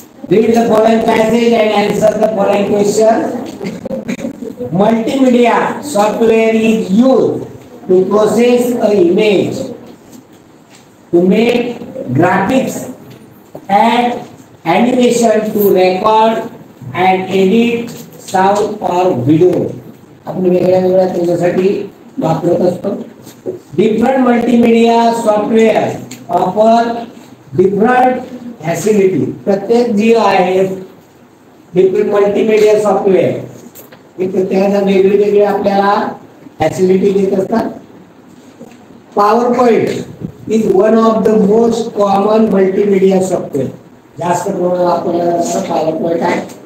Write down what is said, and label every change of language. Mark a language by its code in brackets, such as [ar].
[en] Read the following passage and answer the following question. Multimedia software is used to process an image, to make graphics, add animation, to record and edit sound or video. [mr] आपण वेगळ्या वेगळ्या त्याच्यासाठी वापरत असतो. [en] Different multimedia software offer different facility. [mr] प्रत्येक जी आहे different multimedia software हे प्रत्येकाला वेगळी वेगळी आपल्याला फॅसिलिटी देत असतात. [en] PowerPoint is one of the most common multimedia software. [mr] जास्त प्रमाणात वापरला जाणारा पॉवर पॉइंट आहे.